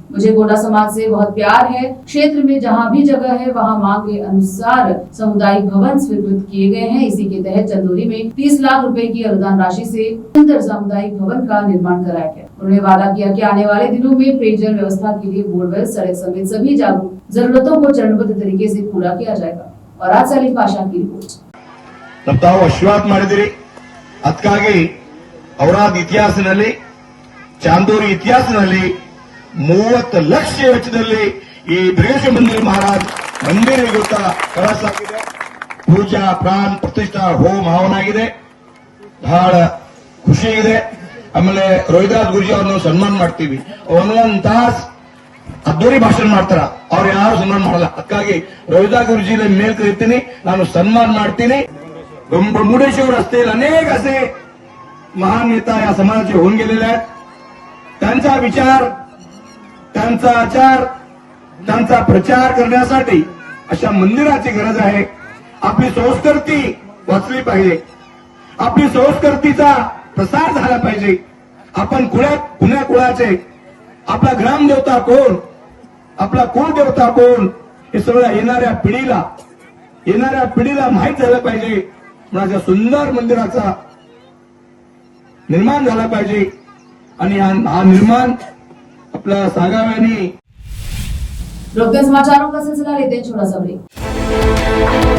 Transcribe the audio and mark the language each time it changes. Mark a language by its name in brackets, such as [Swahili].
[Hindi] मुझे गोंडा समाज से बहुत प्यार है। क्षेत्र में जहाँ भी जगह है वहाँ मांग के अनुसार सामुदायिक भवन स्वीकृत किए गए हैं। इसी के तहत चंदौली में 30 लाख रुपए की अनुदान राशि से सुंदर सामुदायिक भवन का निर्माण कराया गया। उन्होंने वादा किया कि आने वाले दिनों में पेयजल व्यवस्था के लिए बोरवेल, सड़क समेत सभी जरूरतों को चरणबद्ध तरीके से पूरा किया जाएगा। और आज सलीम पाशा की रिपोर्ट। [Kannada] ತಾವು ಆಶೀರ್ವಾದ ಮಾಡಿದಿರಿ, ಅದಕ್ಕಾಗಿ ಔರಾದ್ ಇತಿಹಾಸದಲ್ಲಿ, ಚಾಂದೂರಿ ಇತಿಹಾಸದಲ್ಲಿ 30 ಲಕ್ಷ ವೆಚ್ಚದಲ್ಲಿ ಈ ಬಿರಗೇಶ್ವರ ಮಂದಿರ ಮಹಾರಾಜ್ ಮಂದಿರ ಇವತ್ತ ಕಳಸಾಗಿದೆ. ಪೂಜಾ ಪ್ರಾಣ ಪ್ರತಿಷ್ಠಾ ಹೋಮ ಹವನಾಗಿದೆ. ಬಹಳ ಖುಷಿ ಇದೆ. ಆಮೇಲೆ ರೋಹಿದಾಸ್ ಗುರುಜಿ ಅವ್ರನ್ನ ಸನ್ಮಾನ ಮಾಡ್ತೀವಿ. ಒಂದೊಂದು ತಾಸು ಅದ್ದೂರಿ ಭಾಷಣ ಮಾಡ್ತಾರ, ಅವ್ರು ಯಾರು ಸನ್ಮಾನ ಮಾಡಲ್ಲ. ಅದಕ್ಕಾಗಿ ರೋಹಿದಾಸ್ ಗುರುಜಿ ಮೇಲ್ ಕರಿತೀನಿ, ನಾನು सन्मान ಮಾಡ್ತೀನಿ. [Marathi] मुर्डेश्वर असतील अनेक असे महान नेता या समाजाचे होऊन गेलेले आहेत. त्यांचा विचार, त्यांचा आचार, त्यांचा प्रचार करण्यासाठी अशा मंदिराची गरज आहे. आपली संस्कृती वाचली पाहिजे, आपली संस्कृतीचा प्रसार झाला पाहिजे. आपण कुण्या कुळाचे, आपला ग्रामदेवता कोण, आपला कुलदेवता कोण, हे सगळं येणाऱ्या पिढीला माहीत झालं पाहिजे. माझ्या सुंदर मंदिराचा निर्माण झाला पाहिजे आणि हा निर्माण आपल्या सागाव्यानी। [Hindi] रोकते समाचारों का सिलसिला लेते हैं छोटा सा ब्रेक।